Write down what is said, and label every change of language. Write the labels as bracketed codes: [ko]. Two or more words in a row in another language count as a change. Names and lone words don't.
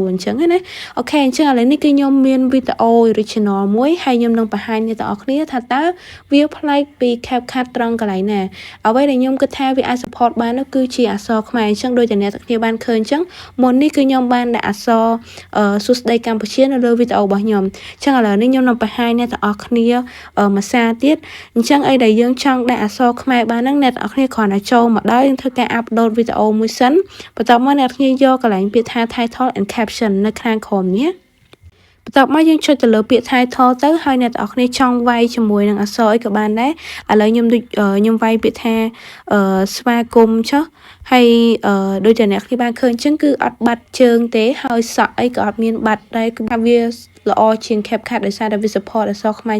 [km] អញ្ចឹងណាអូខេអញ្ចឹងឥឡូវនេះគឺខ្ញុំមានវីដេអូ original មួយហើយខ្ញុំនឹងបង្ហាញអ្នកទាំងអស់គ្នាថាតើវាប្លែកពី CapCut ត្រង់កន្លែងណាអ្វីដែលខ្ញុំគិតថាវាអាច support បាននោះគឺជាអក្សរខ្មែរអញ្ចឹងដូចតែអ្នកទាំងគ្នាបានឃើញអញ្ចឹងមុននេះគឺខ្ញុំបានដាក់អក្សរសួស្តីកម្ពុជានៅលើវីដេអូរបស់ខ្ញុំអញ្ចឹងឥឡូវនេះខ្ញុំនឹងបង្ហាញអ្នកទាំងអស់គ្នាមួយសារទៀតអ ញ្ចឹងអីដែលយើងចង់ដាក់អក្សរខ្មែរបានហ្នឹងអ្នកទាំងអស់គ្នាគ្រាន់តែចូលមកដល់យើងធ្វើការ upload វីដេអូមួយសិនបន្ទាប់មកអ្នកទាំងគ្នាយកកន្លែងពាក្យថា [en] title and caption [km] នៅខាងក្រោមនេះបន្ទាប់មកយើងចុចទៅលើពាក្យ title ទៅហើយអ្នកទាំងអស់គ្នាចង់វាយជាមួយនឹងអក្សរអីក៏បាន ដែរឥឡូវខ្ញុំវាយពាក្យថាស្វាគមន៍ចុះហើយដូចតែអ្នកគ្នាបានឃើញអញ្ចឹងគឺអត់បាត់ជើងទេហើយសក់អីក៏អត់មានបាត់ដែរគឺថាវាល្អជាង CapCut ដោយសារតែវា support អក្សរខ្មែរ